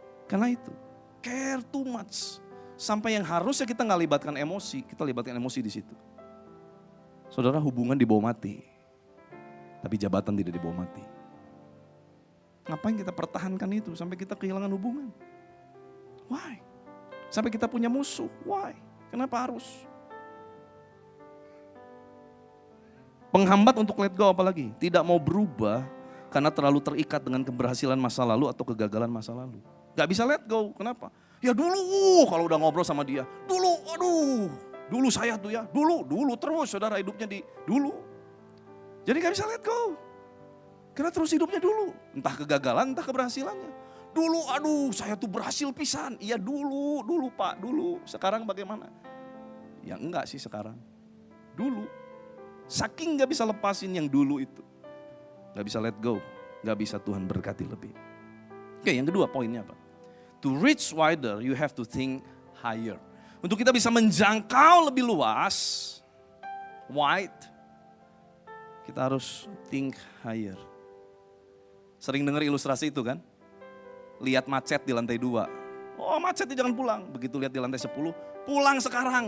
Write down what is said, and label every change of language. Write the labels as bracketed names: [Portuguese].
[Indonesian] Karena itu, [English] care too much. [Indonesian] Sampai yang harusnya kita gak libatkan emosi, kita libatkan emosi di situ. Saudara, hubungan dibawa mati. Tapi jabatan tidak dibawa mati. Ngapain kita pertahankan itu sampai kita kehilangan hubungan? Why? Sampai kita punya musuh. Why? Kenapa harus? Penghambat untuk let go apalagi? Tidak mau berubah karena terlalu terikat dengan keberhasilan masa lalu atau kegagalan masa lalu. Gak bisa let go, kenapa? Ya dulu kalau udah ngobrol sama dia, dulu saya tuh ya, dulu terus saudara hidupnya di dulu. Jadi gak bisa let go. Karena terus hidupnya dulu, entah kegagalan, entah keberhasilannya. Dulu, saya tuh berhasil pisan. Iya dulu Pak, dulu. Sekarang bagaimana? Ya enggak sih sekarang. Dulu. Saking gak bisa lepasin yang dulu itu. Gak bisa let go. Gak bisa Tuhan berkati lebih. Oke, yang kedua poinnya apa? [English] To reach wider, you have to think higher. [Indonesian] Untuk kita bisa menjangkau lebih luas, wide, kita harus [English] think higher. [Indonesian] Sering dengar ilustrasi itu kan? Lihat macet di lantai 2. Oh macetnya jangan pulang. Begitu lihat di lantai 10, pulang sekarang.